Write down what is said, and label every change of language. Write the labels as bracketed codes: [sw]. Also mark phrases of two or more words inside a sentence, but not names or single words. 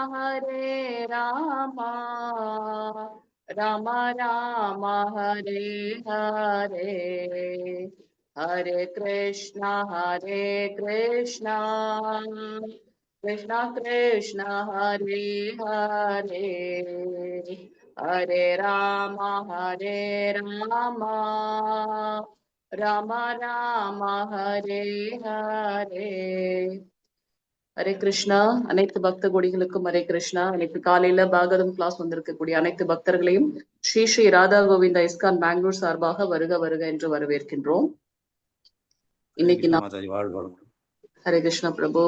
[sa] राम राम हरे हरे हरे कृष्णा कृष्णा कृष्णा हरे हरे हरे राम राम राम हरे हरे ஹரே கிருஷ்ணா. [ta] அனைத்து பக்த கொடிகளுக்கும் ஹரே கிருஷ்ணா. இன்னைக்கு காலையில பாகவதம் கிளாஸ் வந்திருக்கக்கூடிய அனைத்து பக்தர்களையும் ஸ்ரீ ஸ்ரீ ராதா கோவிந்தா இஸ்கான் பெங்களூர் சார்பாக வருக வருக என்று வரவேற்கின்றோம். இன்னைக்கு ஹரே கிருஷ்ணா பிரபு.